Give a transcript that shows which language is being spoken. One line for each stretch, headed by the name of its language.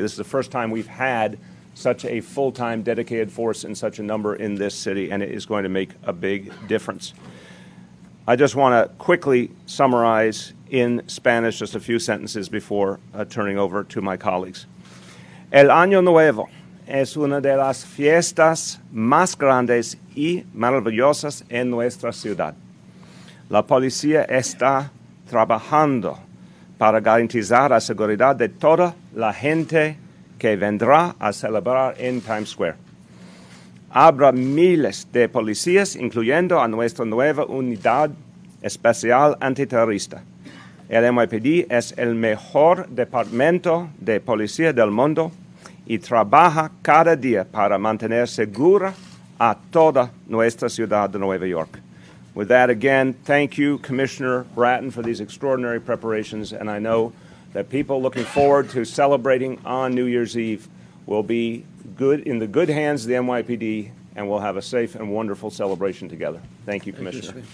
English: This is the first time we've had such a full-time dedicated force in such a number in this city, and it is going to make a big difference. I just want to quickly summarize in Spanish just a few sentences before turning over to my colleagues.
Spanish: El Año Nuevo es una de las fiestas más grandes y maravillosas en nuestra ciudad. La policía está trabajando para garantizar la seguridad de toda la gente que vendrá a celebrar en Times Square. Habrá miles de policías, incluyendo a nuestra nueva unidad especial antiterrorista. El NYPD es el mejor departamento de policía del mundo y trabaja cada día para mantener segura a toda nuestra ciudad de Nueva York.
English: With that, again, thank you, Commissioner Bratton, for these extraordinary preparations, and I know that people looking forward to celebrating on New Year's Eve will be in the good hands of the NYPD, and we'll have a safe and wonderful celebration together. Thank you, Commissioner.